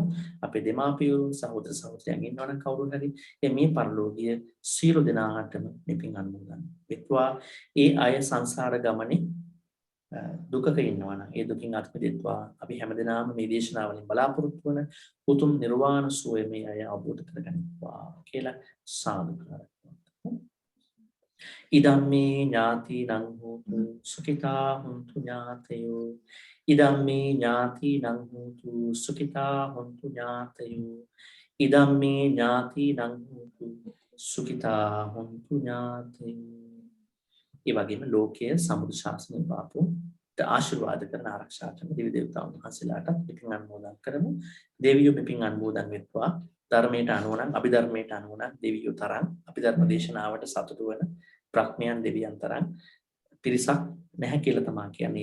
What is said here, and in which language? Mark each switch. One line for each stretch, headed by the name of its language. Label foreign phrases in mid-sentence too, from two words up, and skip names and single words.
Sinhala: අපේ දෙමාපියෝ සහෝදර සහෝදරයන් ඉන්නවනම් කවුරු හරි මේ පරලෝකීය සියලු දෙනාටම මෙපින් අනුමෝදන් වෙත්වා. ඒ අය සංසාර ගමනේ දුකක ඉන්නවනම් ඒ දුකින් අත් මිදෙත්වා. අපි හැමදෙනාම මේ දේශනාවලින් බලාපොරොත්තු වන උතුම් නිර්වාණ සුවය මේ අය අවබෝධ කරගන්නවා කියලා සාදු කරනවා.
Pali: ඉදම්මේ ඥාතිනං හෝතු සුඛිතා හොන්තු ඥාතයෝ. ඉදම්මේ ඥාතිනං හෝතු සුඛිතා හොන්තු ඥාතයෝ. ඉදම්මේ ඥාතිනං හෝතු සුඛිතා හොන්තු ඥාති.
Sinhala: ඒ වගේම ලෝකයේ සමුදු ශාසනය පාපු ආශිර්වාද කරන ආරක්ෂා කරන දෙවි දේවතාවුන් වහන්සේලාට පිටින් අනුමෝදන් කරමු. දෙවියෝ මෙපින් අනුමෝදන් වෙත්වා. ධර්මයට අනුව නම් අභිධර්මයට අනුව නම් දෙවියෝ තරම් අභිධර්ම දේශනාවට සතුටු වෙන බ්‍රහ්මයන් දෙවියන් තරම් පිරිසක් නැහැ කියලා තමයි කියන්නේ.